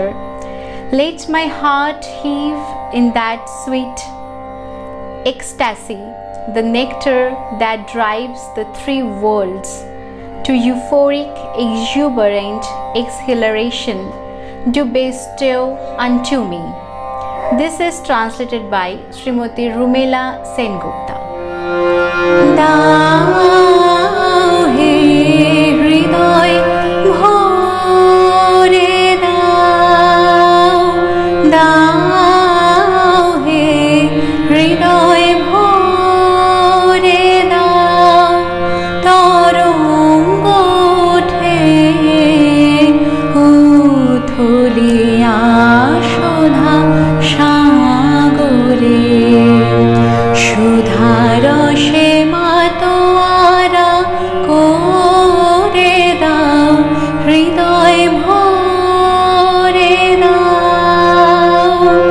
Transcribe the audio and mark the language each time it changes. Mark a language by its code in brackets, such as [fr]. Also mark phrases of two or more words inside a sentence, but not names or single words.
[en] Let my heart heave in that sweet ecstasy, the nectar that drives the three worlds to euphoric, exuberant exhilaration, do bestow unto me. This is translated by Srimati Rumela Sengupta. [bn] দাও হে হৃদয় ভরে দাও, দাও হে হৃদয় ভরে দাও, তরঙ্গ উঠে উথলিয়া সুধা সাগরে সুধা রসে মাতোয়ারা করে দাও, হৃদয় ভরে দাও।